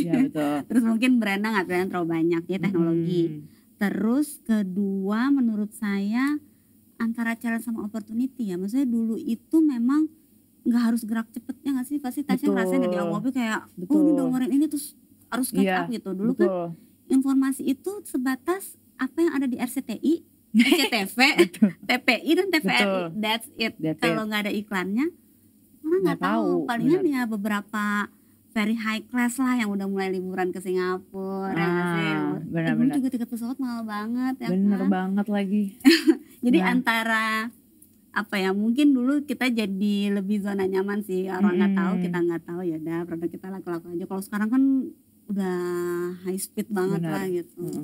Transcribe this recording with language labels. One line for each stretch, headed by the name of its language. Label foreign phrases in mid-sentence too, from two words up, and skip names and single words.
Indonesian: Terus mungkin brandnya nggak terlalu banyak ya teknologi. Terus kedua menurut saya antara challenge sama opportunity ya, maksudnya dulu itu memang nggak harus gerak cepetnya nggak sih, pasti Tasya ngerasain dari awal kayak oh ini dengerin ini terus harus
English: catch up
Indonesian: gitu. Dulu kan informasi itu sebatas apa yang ada di RCTI, SCTV, TPI dan TVRI,
English: that's it.
Indonesian: Kalau nggak ada iklannya orang nggak tahu. Palingan ya beberapa
English: very high class
Indonesian: lah yang udah mulai liburan ke Singapura. Dulu juga tiket pesawat mahal banget ya. Bener banget lagi. Jadi antara apa ya, mungkin dulu kita jadi lebih zona nyaman sih, orang nggak tahu, kita nggak tahu, ya udah produk kita laku-laku aja. Kalau sekarang kan udah
English: high speed
Indonesian: banget lah gitu.